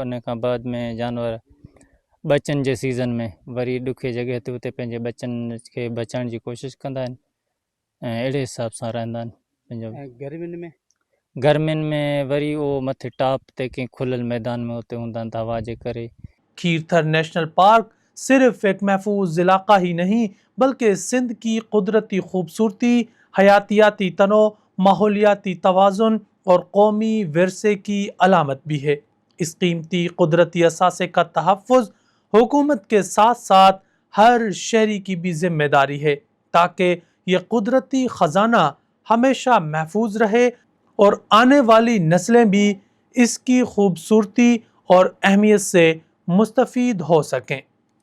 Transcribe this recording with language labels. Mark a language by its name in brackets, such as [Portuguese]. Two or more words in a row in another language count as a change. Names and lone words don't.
[Sindhi] उन खां बाद में जानवर ॿचनि जे सीज़न में वरी ॾुखे जॻह ते उते पंहिंजे ॿचनि खे बचाइण जी कोशिशि कंदा आहिनि ऐं अहिड़े हिसाब सां रहंदा आहिनि। पंहिंजो गर्मियुनि में वरी उहो मथे टॉप ते कंहिं खुलियल मैदान में उते हूंदा आहिनि हवा जे करे। [Urdu] کھیرتھر نیشنل پارک صرف ایک محفوظ علاقہ ہی نہیں بلکہ سندھ کی قدرتی خوبصورتی، حیاتیاتی تنوع، ماحولیاتی توازن اور قومی ورثے کی علامت بھی ہے۔ اس قیمتی قدرتی اثاثے کا تحفظ حکومت کے ساتھ ساتھ ہر شہری کی بھی ذمہ داری ہے، تاکہ یہ قدرتی خزانہ ہمیشہ محفوظ رہے اور آنے والی نسلیں بھی اس کی خوبصورتی اور اہمیت سے مستفید ہو سکیں۔